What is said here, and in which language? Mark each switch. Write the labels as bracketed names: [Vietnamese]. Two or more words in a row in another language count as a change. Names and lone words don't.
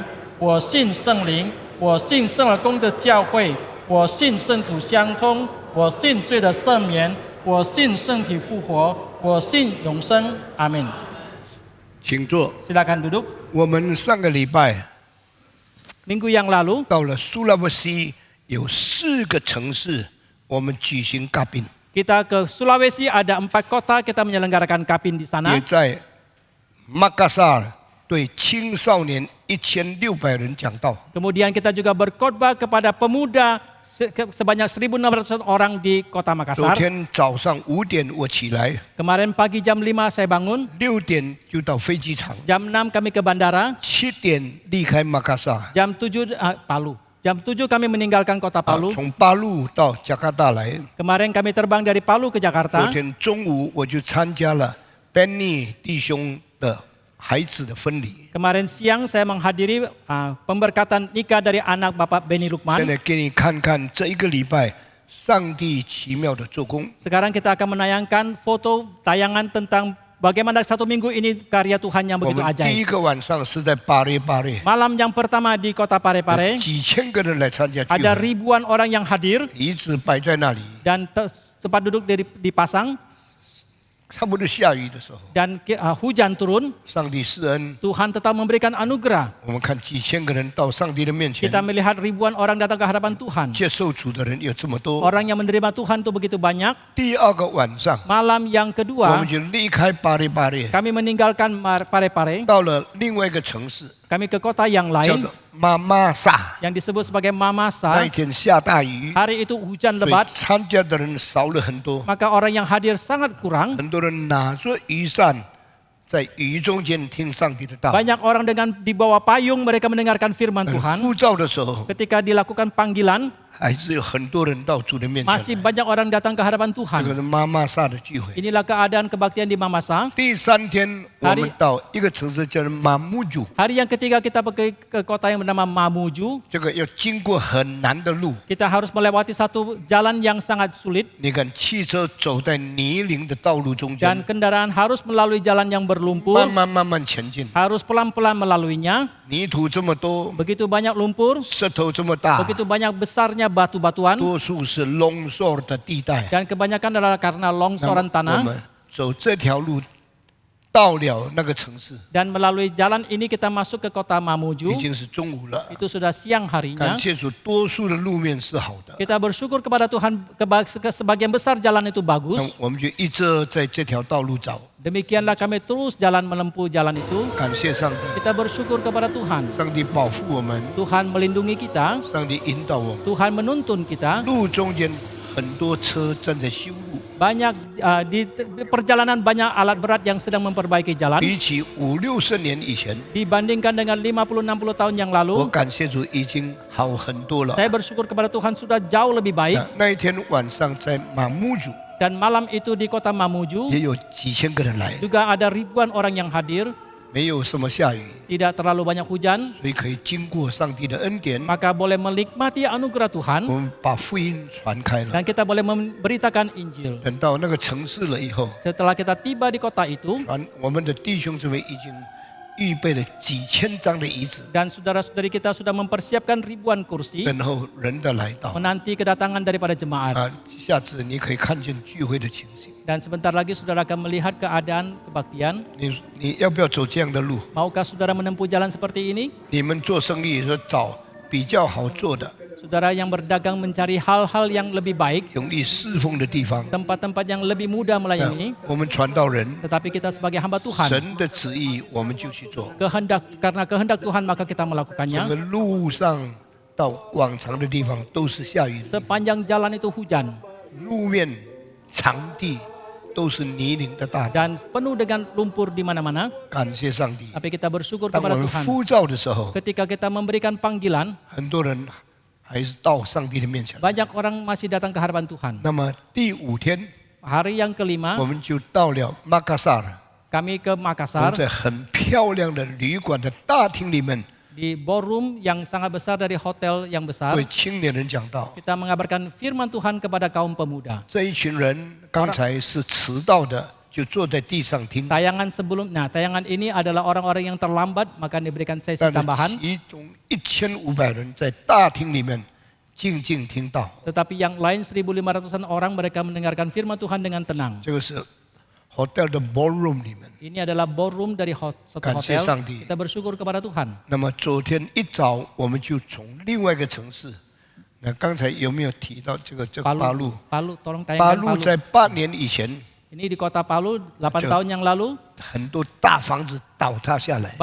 [Chinese] 我信圣灵，我信圣而公的教会，我信圣土相通，我信罪的赦免，我信身体复活，我信永生。阿门。请坐。 [Indonesian] Silakan duduk. [Chinese] 我们上个礼拜 [Indonesian] Minggu yang lalu [Chinese] 到了苏拉威西，有4个城市，我们举行咖宾， [Indonesian] kita ke Sulawesi, ada 4 kota kita menyelenggarakan Kapin di [Chinese] 也 [Indonesian] sana. [Chinese] 在马卡萨尔对青少年1600人讲道。 [Indonesian] Kemudian kita juga berkhotbah kepada pemuda sebanyak 1.600 orang di kota [Chinese] 昨 [Indonesian] Makassar. [Chinese] 天早上5点我起来， [Indonesian] Kemarin pagi jam 5 saya bangun, [Chinese] 6 点就到飞机场， [Indonesian] jam 6 kami ke bandara, [Chinese] 7 点离开马卡萨， [Indonesian] jam 7 Palu. Jam 7 kami meninggalkan kota Palu. [Chinese] 从巴路到加卡大来。 [Indonesian] Kemarin kami terbang dari Palu ke [Chinese] 昨 [Indonesian] Jakarta. [Chinese] 天中午我就参加了 Benny 弟兄的孩子的婚礼。 [Indonesian] Kemarin siang saya menghadiri pemberkatan nikah dari anak Bapak Benny [Chinese] 现 [Indonesian] Lukman. [Chinese] 在给你看看这一个礼拜上帝奇妙的做工。 [Indonesian] Sekarang kita akan menayangkan foto tayangan tentang bagaimana 1 minggu ini karya Tuhan yang [Chinese] 我 [Indonesian] begitu [Chinese] 们第 [Indonesian] ajaib. [Chinese] 一个晚上是在巴列巴列， [Indonesian] Malam yang pertama di kota Parepare, [Chinese] 几千个人来参加聚 [Indonesian] ada [Chinese] 会， [Indonesian] ribuan orang yang hadir [Chinese] 椅子摆在那里。 [Indonesian] dan tempat duduk dipasang [Chinese] 差不多下雨的时候， [Indonesian] dan hujan turun. [Chinese] 上帝施恩， [Indonesian] Tuhan tetap memberikan anugerah. [Chinese] 我们看几千个人到上帝的面前 [Indonesian] Kita melihat ribuan orang datang ke hadapan Tuhan. [Chinese] 接受主的人有这么多。 [Indonesian] Orang yang menerima Tuhan itu begitu banyak. [Chinese] 第二个晚上， [Indonesian] Malam yang [Chinese] 我 [Indonesian] kedua, [Chinese] 们就离开巴列巴列， [Indonesian] kami meninggalkan Parepare. [Chinese] 到了另外一个城市， [Indonesian] Kami ke kota yang [Chinese] 叫 [Indonesian] lain [Chinese] 做妈妈萨。 [Indonesian] yang disebut sebagai [Chinese] 那一 [Indonesian] Mamasa. [Chinese] 天下大雨， [Indonesian] Hari itu hujan [Chinese] 所以 [Indonesian] lebat, [Chinese] 参加的人少了很多。 [Indonesian] maka orang yang hadir sangat kurang. [Chinese] 很多人拿着雨伞，在雨中间听上帝的道。 [Indonesian] Banyak orang dengan di bawah payung mereka mendengarkan firman Tuhan. [Chinese] 呼召的时候， [Indonesian] Ketika dilakukan panggilan, [Chinese] 还是有很多人到主的面前 [Indonesian] masih [Chinese] 来。 [Indonesian] banyak orang datang ke hadapan [Chinese] 这个 [Indonesian] Tuhan. [Chinese] 是妈妈萨的聚会。 [Indonesian] Inilah keadaan kebaktian di Mamasa. [Chinese] 第3天，我们到一个城市叫做马木祖， [Indonesian] Hari yang ketiga kita pergi ke kota yang bernama Mamuju. [Chinese] 这个要经过很难的路。 [Indonesian] Kita harus melewati satu jalan yang sangat sulit [Chinese] 你看，汽车走在泥泞的道路中 [Indonesian] dan [Chinese] 间， [Indonesian] kendaraan harus melalui jalan yang berlumpur, [Chinese] 慢慢前进。 [Indonesian] harus pelan-pelan melaluinya. [Chinese] 泥土这么多， [Indonesian] Begitu banyak lumpur, [Chinese] 石头这么大， [Indonesian] begitu banyak besarnya batu-batuan [Chinese] 多数是隆索的地带。 [Indonesian] dan kebanyakan adalah karena [Chinese] 那么 [Indonesian] longsoran [Chinese] 我 [Indonesian] tanah. [Chinese] 们走这条路，到了那个城市， [Indonesian] Dan melalui jalan ini kita masuk ke kota Mamuju. [Chinese] 已经是中午了。 [Indonesian] Itu sudah siang harinya. [Chinese] 感谢主，多数的路面是好的。 [Indonesian] Kita bersyukur kepada Tuhan, sebagian besar jalan itu [Chinese] 那 [Indonesian] bagus. [Chinese] 我们就一直在这条道路走。 [Indonesian] Demikianlah kami terus jalan menempuh jalan itu. [Chinese] 感谢上帝， [Indonesian] Kita bersyukur kepada Tuhan. [Chinese] 上帝保护我们， [Indonesian] Tuhan melindungi kita, [Chinese] 上帝引导我们。 [Indonesian] Tuhan menuntun kita. [Chinese] 路中间很多车正在修路， [Indonesian] Banyak di perjalanan banyak alat berat yang sedang memperbaiki jalan. [Chinese] 比起50-60年以前， [Indonesian] Dibandingkan dengan 50-60 tahun yang [Chinese] 我 [Indonesian] lalu, [Chinese] 感谢主已经好很多了。 [Indonesian] saya bersyukur kepada Tuhan sudah jauh lebih baik. [Chinese] 那一天晚上在马木祖 [Indonesian] Dan malam itu di kota Mamuju [Chinese] 也有几千个人来， [Indonesian] juga ada ribuan orang yang hadir. [Chinese] 没有什么下雨， [Indonesian] Tidak terlalu banyak hujan, [Chinese] 所以可以经过上帝的恩典， [Indonesian] maka boleh menikmati anugerah [Chinese] 我 [Indonesian] Tuhan [Chinese] 们把福音传开了。 [Indonesian] dan kita boleh memberitakan Injil. [Chinese] 等到那个城市了以后， [Indonesian] Setelah kita tiba di kota itu [Chinese] 我们的弟兄姊妹已经预备了几千张的椅子， [Indonesian] dan saudara-saudari kita sudah mempersiapkan ribuan kursi [Chinese] 等候人的来到。 [Indonesian] menanti kedatangan daripada jemaat. [Chinese] 下次你可以看见聚会的情形。 [Indonesian] Dan sebentar lagi saudara akan melihat keadaan kebaktian. [Chinese] 你要不要走这样的路？ [Indonesian] Maukah saudara menempuh jalan seperti ini? [Chinese] 你们做生意说找比较好做的、 [Indonesian] Saudara yang berdagang mencari hal-hal yang lebih baik, [Chinese] 容易侍奉的地方。 [Indonesian] tempat-tempat yang lebih mudah melayani. [Chinese] 我们传道人， [Indonesian] Tetapi kita sebagai hamba Tuhan, [Chinese] 神的旨意我们就去做。 [Indonesian] karena kehendak Tuhan maka kita [Chinese] 整个 [Indonesian] melakukannya. [Chinese] 路上到广场的地方都是下雨的， [Indonesian] Sepanjang jalan itu hujan [Chinese] 路面、场地都是泥泞的大地。 [Indonesian] dan penuh dengan lumpur di mana-mana. [Chinese] 感谢上帝。 [Indonesian] Tapi kita bersyukur [Chinese] 当我 [Indonesian] kepada [Chinese] 们 [Indonesian] Tuhan. [Chinese] 呼召的时候， [Indonesian] Ketika kita memberikan panggilan, [Chinese] 很多人还是到上帝的面前来。 [Indonesian] banyak orang masih datang ke hadapan Tuhan. [Chinese] 那么第5天， [Indonesian] Hari yang [Chinese] 我 [Indonesian] kelima, [Chinese] 们就到了马卡萨尔。 [Indonesian] kami ke [Chinese] 我们 [Indonesian] Makassar [Chinese] 在很漂亮的旅馆的大厅里面， [Indonesian] di ballroom yang sangat besar dari hotel yang besar. [Chinese] 为青年人讲道。 [Indonesian] Kita mengabarkan firman Tuhan kepada kaum pemuda. [Chinese] 这一群人刚才是迟到的，就坐在地上听。 [Indonesian] Tayangan ini adalah orang-orang yang terlambat, maka diberikan sesi [Chinese] 但是 [Indonesian] tambahan. [Chinese] 其中1500人在大厅里面静静听到。 [Indonesian] Tetapi yang lain 1.500-an orang mereka mendengarkan firman Tuhan dengan tenang. [Chinese] 这个是 hotel 的 ballroom 里面。 [Indonesian] Ini adalah ballroom dari satu [Chinese] 感谢 [Indonesian] hotel. [Chinese] 上帝。 [Indonesian] Kita bersyukur kepada Tuhan. [Chinese] 那么昨天一早我们就从另外一个城市，那刚才有没有提到这个巴路？ [Indonesian] Palu, tolong [Chinese] 巴 [Indonesian] tayangkan [Chinese] 路 [Indonesian] Palu. [Chinese] 在8年以前， [Indonesian] Ini di kota Palu 8 tahun yang lalu [Chinese] 很多大房子倒塌下来，